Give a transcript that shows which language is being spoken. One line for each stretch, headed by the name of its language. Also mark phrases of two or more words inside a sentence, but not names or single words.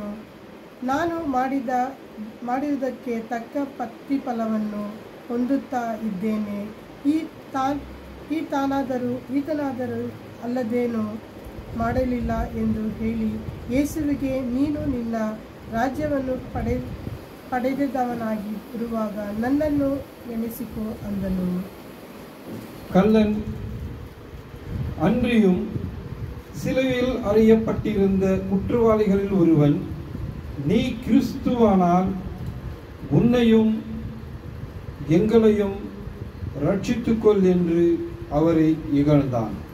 Kannada: ನಾನು ಮಾಡುವುದಕ್ಕೆ ತಕ್ಕ ಪ್ರತಿಫಲವನ್ನು ಹೊಂದುತ್ತಾ ಇದ್ದೇನೆ. ಈತನಾದರೂ ಅಲ್ಲದೇನೋ ಮಾಡಲಿಲ್ಲ ಎಂದು ಹೇಳಿ ಯೇಸುವಿಗೆ, ನೀನು ನಿನ್ನ ರಾಜ್ಯವನ್ನು ಪಡೆದವನಾಗಿ ಇರುವಾಗ ನನ್ನನ್ನು ನೆನೆಸಿಕೋ ಅಂದನು.
Tamil: கல்லன் அன்றியும் சிலுவையில் அறையப்பட்டிருந்த குற்றவாளிகளில் ஒருவன், நீ கிறிஸ்துவானால் உன்னையும் எங்களையும் ரட்சித்துக்கொள் என்று அவரை இகழ்ந்தான்.